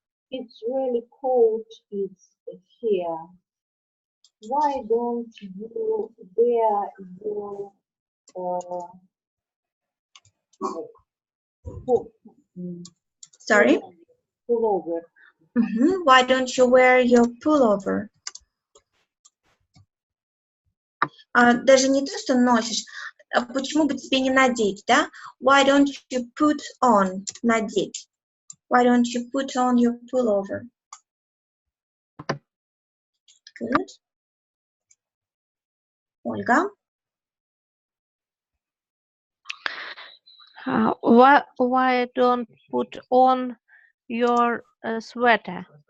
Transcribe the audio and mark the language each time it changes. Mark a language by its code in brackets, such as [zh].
[en] It's really cold here. Why don't you wear your Sorry? pullover? Why don't you wear your pullover? [ru] Даже не то, что носишь. Почему бы тебе не надеть, да? [en] Why don't you put on? [ru] Надеть. [en] Why don't you put on your pullover? Good. Ольга? Why don't put on your sweater?